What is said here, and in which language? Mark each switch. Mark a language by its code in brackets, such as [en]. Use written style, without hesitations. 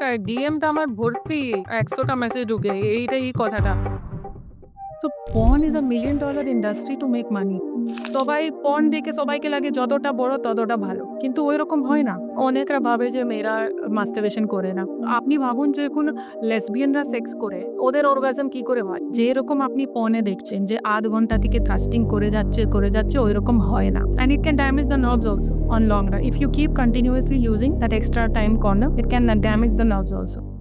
[bn] আর ডিএমটা আমার ভর্তি ১০০টা মেসেজ ঢুকে এইটাই কথাটা। [en] So porn is a $1 million industry to make money. [bn] সবাই porn দেখে সবাইকে লাগে যতটা বড় ততটা ভালো। কিন্তু ওইরকম হয় না। অনেকরা ভাবে যে মেয়েরা masturbation করে না। আপনি ভাবুন যে কোনো লেসবিয়ানরা সেক্স করে, ওদের orgasm কি করে হয়? যেরকম আপনি porn-এ দেখছেন যে ৮ ঘন্টা থেকে থ্রাস্টিং করে যাচ্ছে ওইরকম হয় না। [en] And it can damage the nerves also on long run. If you keep continuously using that extra time condom, it can damage the nerves also.